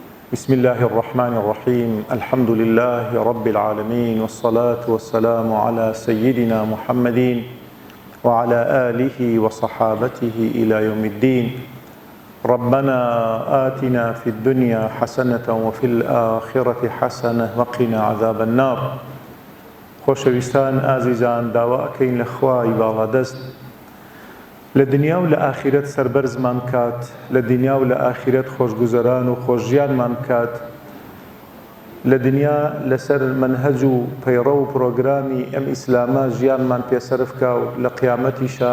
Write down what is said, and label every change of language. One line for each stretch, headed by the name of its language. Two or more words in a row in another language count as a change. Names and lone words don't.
Arabic: بسم الله الرحمن الرحيم الحمد لله رب العالمين والصلاة والسلام على سيدنا محمد وعلى آله وصحابته إلى يوم الدين ربنا آتنا في الدنيا حسنة وفي الآخرة حسنة وقنا عذاب النار
Central Kurdish: خۆشەویستان ئازیزان داواکەین لە خوای باڵادەست لە دنیا و لە ئاخرەت سەربەرزمان بکات لە دنیا و لە ئاخرەت خۆشگوزەران و خۆشژیانمان بکات لە دنیا لەسەر منهەج و پەیڕە و پرۆگرامی ئەم ئیسلامە ژیانمان پێسەر بکا و لە قیامەتیشا